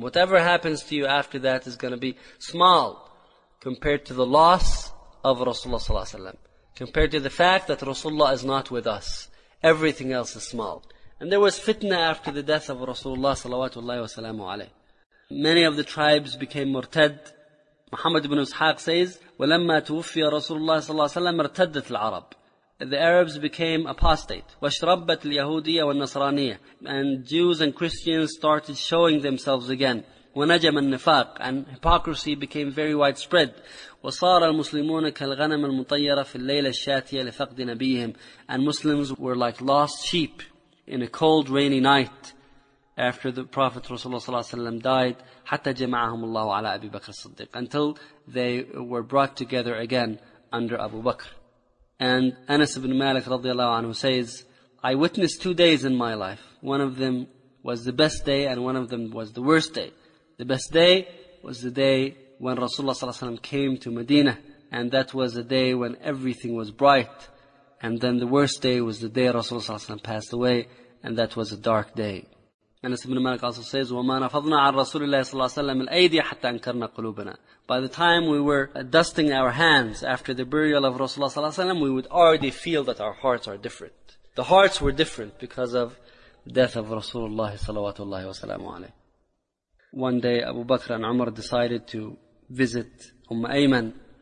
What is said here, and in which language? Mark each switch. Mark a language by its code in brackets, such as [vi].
[en] Whatever happens to you after that is going to be small compared to the loss of Rasulullah sallallahu alaihi wasallam, compared to the fact that Rasulullah is not with us. Everything else is small. And there was fitna after the death of Rasulullah sallallahu alaihi wasallam. Many of the tribes became murtad. Muhammad ibn Ishaq says, [ar] وَلَمَّا تُوفِّيَ رَسُولُ اللَّهِ صَلَّى اللَّهِ وَسَلَّمَ ارْتَدَّتْ الْعَرَبِ. [en] The Arabs became apostate. [ar] وَشْرَبَّتْ الْيَهُودِيَّ وَالنَّصْرَانِيَّ. [en] And Jews and Christians started showing themselves again. [ar] وَنَجَمَ النِّفَاقِ. [en] And hypocrisy became very widespread. [ar] وَصَارَ الْمُسْلِمُونَ كَالْغَنَمَ الْمُطَيَّرَ فِي اللَّيْلَ الشَّاتِيَ لِفَقْدِ نَبِيهِمْ. [en] And Muslims were like lost sheep in a cold rainy night after the Prophet Rasulullah ﷺ died, [ar] حَتَّى جَمَعَهُمُ اللَّهُ عَلَىٰ أَبِي بَكْرِ الصَّدِّقِ, [en] until they were brought together again under Abu Bakr. And Anas ibn Malik radiallahu anhu says, I witnessed 2 days in my life. One of them was the best day and one of them was the worst day. The best day was the day when Rasulullah ﷺ came to Medina, and that was a day when everything was bright. And then the worst day was the day Rasulullah ﷺ passed away, and that was a dark day. Anas ibn Malik also says, [ar] وَمَا نَفَضْنَا عَنْ رَسُولِ اللَّهِ صَلَّى اللَّهُ عَلَيْهِ وَسَلَّمَ الْأَيْدِيَ حَتَّى أَنْكَرْنَا قُلُوبَنَا. [en] By the time we were dusting our hands after the burial of Rasulullah صلى الله عليه وسلم, we would already feel that our hearts are different. The hearts were different because of the death of Rasulullah صَلَّى اللَّهِ وَسَلَّمُ عَلَيْهِ. One day Abu Bakr and Umar decided to visit Umm Ayman.